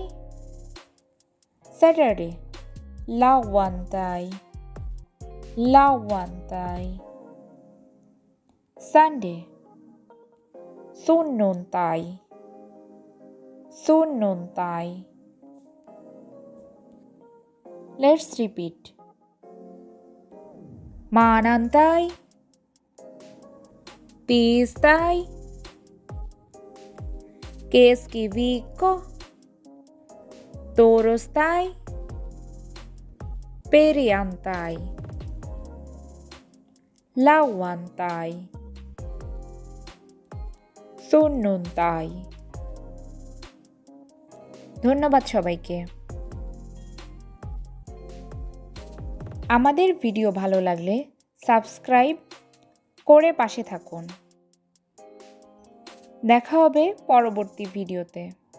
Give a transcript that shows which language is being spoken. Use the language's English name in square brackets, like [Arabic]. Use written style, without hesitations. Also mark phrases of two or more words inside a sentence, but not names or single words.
[Finnish] স্যাটারডে, lauantai, lauantai. সানডে, sunnuntai, sunnuntai. [English] Let's repeat. [Finnish] Manantai, tiistai, keskiviikko, torstai, perjantai, lauantai, sunnuntai। [Bangla] ধন্যবাদ সবাইকে। আমাদের ভিডিও ভালো লাগলে সাবস্ক্রাইব করে পাশে থাকুন। দেখা হবে পরবর্তী ভিডিওতে।